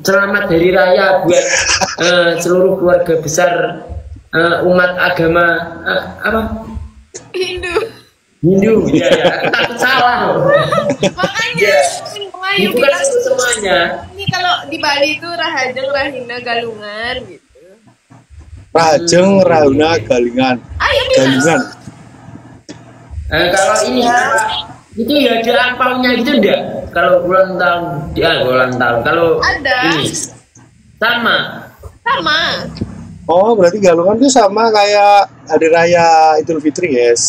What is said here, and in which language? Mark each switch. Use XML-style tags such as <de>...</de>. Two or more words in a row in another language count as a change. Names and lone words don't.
<id>selamat hari raya buat seluruh keluarga besar umat agama apa? Hindu ya. Takut salah. Makanya itu kan semuanya. Ini kalau di Bali itu</id> <ban>Rahajeng, Rahina, Galungan</ban> <id>gitu.</id> <ban>Rahajeng, Rahuna, Galingan.</ban> <id>Ayo Galingan. Kalau ini itu ya ada angpaunya gitu enggak? Kalau ulang tahun, ulang tahun. Kalau ada. Ini sama. Oh, berarti Galungan itu sama kayak hari raya Idul Fitri, guys.</id>